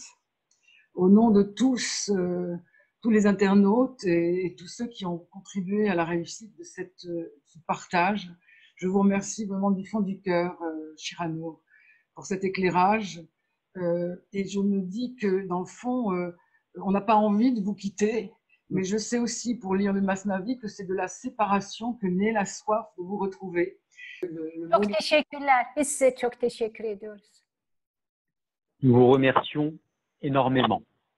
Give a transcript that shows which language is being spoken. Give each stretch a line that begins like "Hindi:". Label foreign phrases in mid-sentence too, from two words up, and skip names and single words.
French: Au nom de tous, tous les internautes et tous ceux qui ont contribué à la réussite de ce partage, je vous remercie vraiment du fond du cœur, Cyrano, pour cet éclairage. Et je me dis que dans le fond, on n'a pas envie de vous quitter, mais je sais aussi pour lire le Masnavi que c'est de la séparation que naît la soif de vous retrouver.
Turkish: Çok teşekkürler. Biz size çok teşekkür ediyoruz.
French: Nous vous remercions énormément.